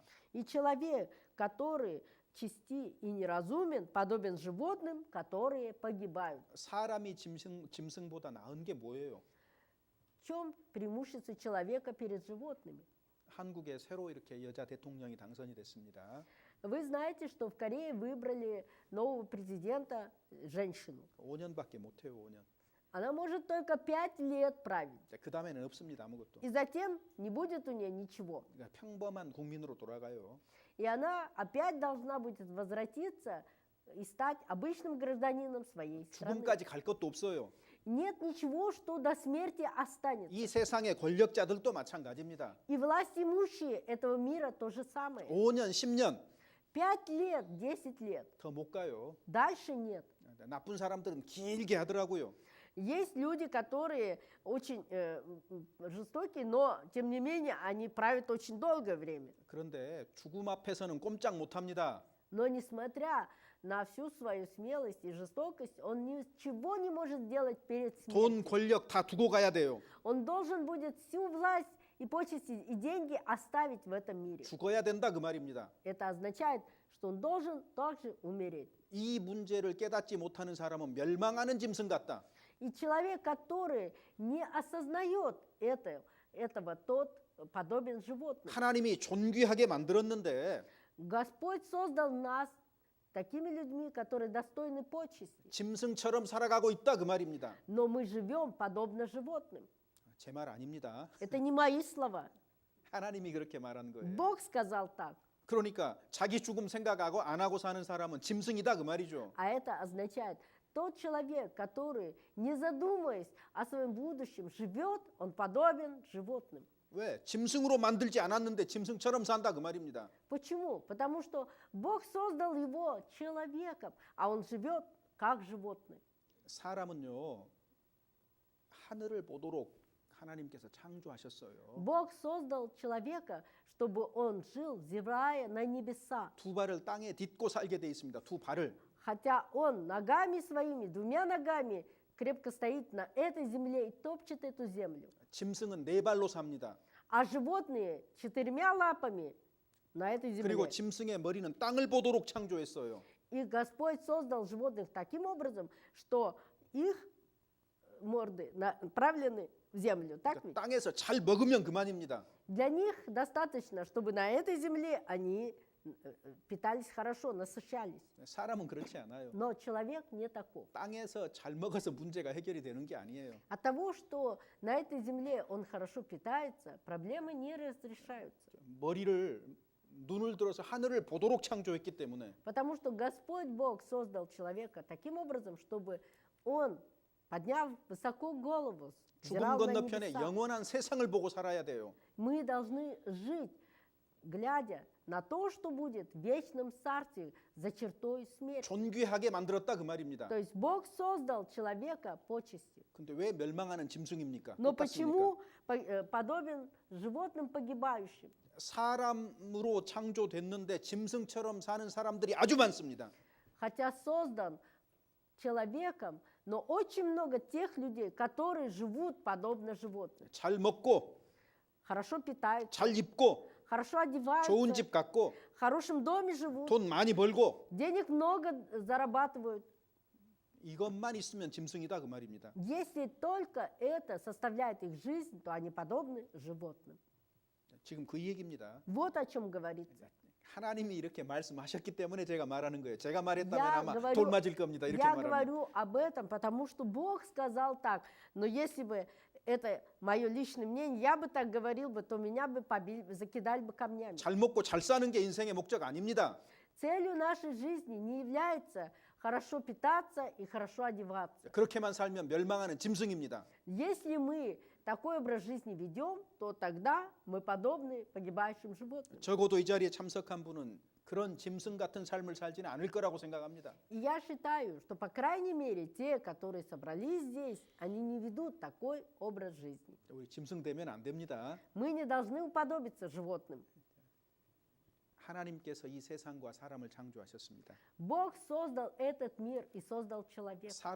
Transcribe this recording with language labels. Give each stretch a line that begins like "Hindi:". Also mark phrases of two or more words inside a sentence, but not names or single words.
Russian: И человек, который чисти и неразумен, подобен животным, которые погибают.
Korean: 사람이 짐승보다 나은 게 뭐예요?
Russian: В чем преимущество человека перед животными?
Korean: 한국에 새로 이렇게 여자 대통령이 당선이 됐습니다.
Russian: Вы знаете, что в Корее выбрали нового президента, женщину.
Korean: 5년밖에 못 해요, 5년.
Russian: Она может только 5 лет править.
Korean: 그 다음에는 없습니다, 아무것도.
Russian: И затем не будет у нее ничего.
Korean: 그러니까 평범한 국민으로 돌아가요.
Russian: И она опять должна будет возвратиться и стать обычным гражданином своей страны.
Korean: 죽음까지 갈 것도 없어요.
Russian: Нет ничего, что до смерти останется.
Korean: 이 세상의 권력자들도 마찬가지입니다.
Russian: И власть имущие этого мира то же самое.
Korean: 5년, 10년
Russian: 5 лет, 10 лет.
Korean: 더 못 가요.
Russian: Дальше нет.
Korean: 나쁜 사람들은 길게 하더라고요.
Russian: Есть люди, которые очень жестокие, но тем не менее они правят очень долгое время.
Korean: 그런데 죽음 앞에서는 꼼짝 못 합니다.
Russian: Но несмотря на всю свою смелость и жестокость, он ничего не может сделать перед
Korean: 돈,
Russian: смертью.
Korean: 권력 다 두고 가야 돼요.
Russian: Он должен будет всю власть и почести и деньги оставить в этом мире.
Korean: 죽어야 된다 그 말입니다.
Russian: Это означает, что он должен также умереть.
Korean: 이 문제를 깨닫지 못하는 사람은 멸망하는 짐승 같다.
Russian: И человек, который не осознает этого, тот подобен животным.
Korean: 하나님이 존귀하게 만들었는데
Russian: Господь создал нас такими людьми, которые достойны почести.
Korean: 짐승처럼 살아가고 있다 그 말입니다.
Russian: Но мы живем подобно животным.
Korean: 제 말 아닙니다.
Russian: Это не мои слова.
Korean: 하나님이 그렇게 말한 거예요.
Russian: Бог сказал так.
Korean: 그러니까 자기 죽음 생각하고 안 하고 사는 사람은 짐승이다 그 말이죠.
Russian: А это означает, тот человек, который, не задумываясь о своем будущем, живет, он подобен животным.
Korean: 왜? 짐승으로 만들지 않았는데 짐승처럼 산다 그 말입니다.
Russian: Почему? Потому что Бог создал его человеком, а он живет как животное.
Korean: 사람은요 하늘을 보도록 하나님께서 창조하셨어요.
Russian: Бог создал человека, чтобы он жил, взирая на небеса.
Korean: 두 발을 땅에 딛고 살게 돼 있습니다. 두 발을.
Russian: Хотя он ногами своими, 2 ногами, крепко стоит на этой земле и топчет эту землю.
Korean: 짐승은 네 발로 삽니다.
Russian: А животные 4 лапами на этой
Korean: 그리고
Russian: земле.
Korean: 짐승의 머리는 땅을 보도록 창조했어요.
Russian: И Господь создал животных таким образом, что их морды направлены в землю. Так ведь?
Korean: 땅에서 잘 먹으면 그만입니다.
Russian: Для них достаточно, чтобы на этой земле они питались хорошо, насыщались.
Korean: 사람은 그렇지 않아요.
Russian: Но человек не таков.
Korean: 땅에서 잘 먹어서 문제가 해결이 되는 게 아니에요.
Russian: От того, что на этой земле он хорошо питается, проблемы не разрешаются.
Korean: 머리를 눈을 들어서 하늘을 보도록 창조했기 때문에
Russian: Потому что Господь Бог создал человека таким образом, чтобы он, подняв высоко голову,
Korean: 죽음
Russian: взирал на
Korean: 건너편에
Russian: небеса.
Korean: 영원한 세상을 보고 살아야 돼요.
Russian: Мы должны жить, глядя на то, что будет в вечном царстве за чертой смерти.
Korean: 존귀하게 만들었다 그 말입니다.
Russian: То есть Бог создал человека почестью.
Korean: 근데 왜 멸망하는 짐승입니까?
Russian: Но
Korean: 똑같습니까?
Russian: почему подобен животным погибающим?
Korean: 사람으로 창조됐는데 짐승처럼 사는 사람들이 아주 많습니다.
Russian: Хотя создан человеком, но очень много тех людей, которые живут подобно животным.
Korean: 잘 먹고
Russian: Хорошо питаются,
Korean: 잘 입고
Russian: хорошо
Korean: 좋은
Russian: одеваются,
Korean: 집 갖고
Russian: в хорошем доме живут,
Korean: 돈 많이 벌고
Russian: денег много зарабатывают.
Korean: 이것만 있으면 짐승이다 그 말입니다.
Russian: Если только это составляет их жизнь, то они подобны животным.
Korean: 지금 그 얘기입니다.
Russian: Вот о чем говорится.
Korean: 하나님이 이렇게 말씀하셨기 때문에 제가 말하는 거예요. 제가 말했다면
Russian: Я
Korean: 아마
Russian: говорю-
Korean: 돌 맞을 겁니다. 이렇게
Russian: Я
Korean: 말하면.
Russian: говорю об этом, потому что Бог сказал так. Но если бы это мое личное мнение, я бы так говорил бы, то меня бы побили, закидали бы камнями.
Korean: 잘 먹고 잘 사는 게 인생의 목적 아닙니다.
Russian: Целью нашей жизни не является хорошо питаться и хорошо одеваться.
Korean: 그렇게만 살면 멸망하는 짐승입니다.
Russian: Если мы такой образ жизни ведем, то тогда мы подобны погибающим животным.
Korean: 적어도 이 자리에 참석한 분은 그런 짐승 같은 삶을 살지는 않을 거라고 생각합니다.
Russian: И я считаю, что, по крайней мере, те, которые собрались здесь, они не ведут такой образ жизни.
Korean: 우리 짐승 되면 안 됩니다.
Russian: Мы не должны уподобиться животным.
Korean: 하나님께서 이 세상과 사람을 창조하셨습니다.
Russian: Бог создал этот мир и создал человека.